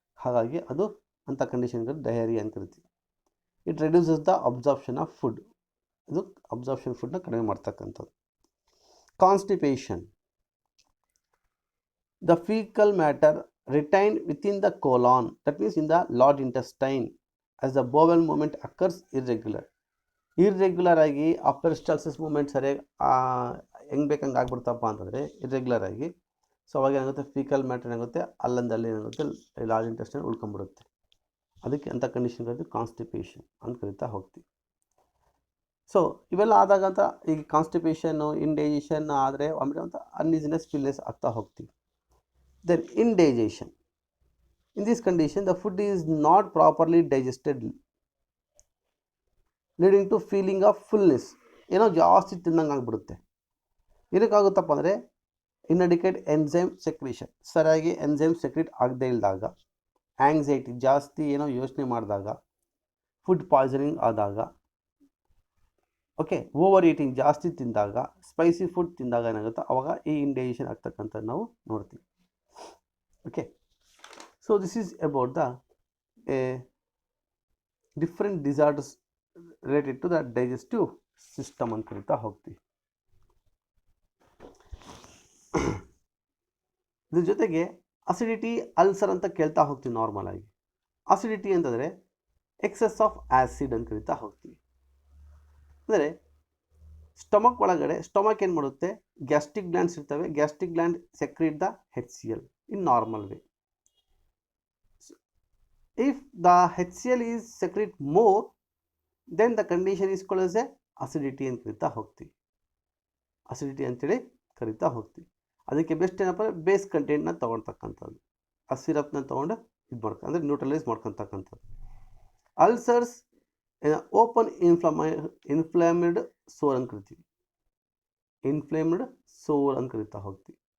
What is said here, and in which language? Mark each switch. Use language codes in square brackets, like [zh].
[kn] ಹಾಗಾಗಿ ಅದು ಅಂಥ ಕಂಡೀಷನ್ಗಳು ಡಯೇರಿಯಾ ಅಂತ ಕರಿತೀವಿ. [en] it reduces the absorption of food, [kn] ಇದು ಅಬ್ಸಾರ್ಪ್ಷನ್ ಫುಡ್ನ ಕಡಿಮೆ ಮಾಡ್ತಕ್ಕಂಥದ್ದು. [en] constipation, the faecal matter retained within the colon, that means in the large intestine, as the bowel movement occurs irregular [kn] ಆಗಿ ಆ ಪೆರಿಸ್ಟಾಲ್ಸಿಸ್ ಮೂಮೆಂಟ್ ಸರಿಯಾಗಿ ಹೆಂಗೆ ಬೇಕಂಗೆ ಆಗ್ಬಿಡ್ತಪ್ಪ ಅಂತಂದರೆ ಇರ್ರೆಗ್ಯುಲರ್ ಆಗಿ. ಸೊ ಅವಾಗ ಏನಾಗುತ್ತೆ ಫೀಕಲ್ ಮ್ಯಾಟರ್ ಏನಾಗುತ್ತೆ ಅಲ್ಲಂದಲ್ಲಿ ಏನಾಗುತ್ತೆ ಲಾರ್ಜ್ ಇಂಟೆಸ್ಟೈನ್ ಉಳ್ಕೊಂಡ್ಬಿಡುತ್ತೆ, ಅದಕ್ಕೆ ಅಂಥ ಕಂಡೀಷನ್ ಕರಿತೀವಿ ಕಾನ್ಸ್ಟಿಪೇಷನ್ ಅಂತ ಕರಿತಾ ಹೋಗ್ತೀವಿ. ಸೊ ಇವೆಲ್ಲ ಆದಾಗ ಅಂತ ಈಗ ಕಾನ್ಸ್ಟಿಪೇಷನ್ನು ಇಂಡೈಜೇಷನ್ ಆದರೆ ಆಮೇಲೆ ಅಂತ ಅನ್ಈಸಿನೆಸ್ ಫೀಲ್ನೆಸ್ ಆಗ್ತಾ ಹೋಗ್ತೀವಿ. [en] Then indigestion, in this condition the food is not properly digested, leading to feeling of fullness, [kn] ಏನೋ ಜಾಸ್ತಿ ತಿನ್ನಂಗೆ ಆಗಿಬಿಡುತ್ತೆ. ಏನಕ್ಕಾಗುತ್ತಪ್ಪ ಅಂದರೆ [en] inadequate enzyme secretion, [kn] ಸರಿಯಾಗಿ ಎನ್ಸೈಮ್ ಸೆಕ್ರೀಟ್ ಆಗದೇ ಇದ್ದಾಗ, ಆಂಗ್ಸೈಟಿ ಜಾಸ್ತಿ ಏನೋ ಯೋಚನೆ ಮಾಡಿದಾಗ, ಫುಡ್ ಪಾಯ್ಸನಿಂಗ್ ಆದಾಗ, ಓಕೆ ಓವರ್ ಈಟಿಂಗ್ ಜಾಸ್ತಿ ತಿಂದಾಗ, ಸ್ಪೈಸಿ ಫುಡ್ ತಿಂದಾಗ ಏನಾಗುತ್ತೆ ಅವಾಗ ಈ ಇಂಡೈಜೇಷನ್ ಆಗ್ತಕ್ಕಂಥದ್ದು ನಾವು ನೋಡ್ತೀವಿ. [en] Okay, so this is about the different disorders related to the digestive system [kn] ಅಂತ ಕರಿತಾ ಹೋಗ್ತೀವಿ. ಇದ್ರ ಜೊತೆಗೆ ಅಸಿಡಿಟಿ, ಅಲ್ಸರ್ ಅಂತ ಕೇಳ್ತಾ ಹೋಗ್ತೀವಿ. ನಾರ್ಮಲ್ ಆಗಿ ಅಸಿಡಿಟಿ ಅಂತಂದರೆ [en] excess of acid [kn] ಅಂತ ಕರಿತಾ ಹೋಗ್ತೀವಿ. ಅಂದರೆ ಸ್ಟಮಕ್ ಒಳಗಡೆ, ಸ್ಟಮಕ್ ಏನು ಮಾಡುತ್ತೆ, ಗ್ಯಾಸ್ಟ್ರಿಕ್ ಗ್ಲ್ಯಾಂಡ್ಸ್ ಇರ್ತವೆ, [en] Gastric gland secrete the HCl in normal way. If the HCl is secrete more, then the condition is called as a acidity [kn] ಅಂತ ಕರಿತಾ ಹೋಗ್ತೀವಿ. ಅಸಿಡಿಟಿ ಅಂತೇಳಿ ಕರಿತಾ ಹೋಗ್ತೀವಿ. ಅದಕ್ಕೆ ಬೆಸ್ಟ್ ಏನಪ್ಪ ಅಂದರೆ ಬೇಸ್ ಕಂಟೆಂಟ್ನ ತೊಗೊಳ್ತಕ್ಕಂಥದ್ದು, ಆ ಸಿರಪ್ನ ತೊಗೊಂಡು ಇದು ಅಂದರೆ ನ್ಯೂಟ್ರಲೈಸ್ ಮಾಡ್ಕೊತಕ್ಕಂಥದ್ದು. ಅಲ್ಸರ್ಸ್ [en] open inflamed sore [kn] ಅಂತ ಕರಿತೀವಿ, [en] inflamed sore [kn] ಅಂತ ಕರಿತಾ ಹೋಗ್ತೀವಿ.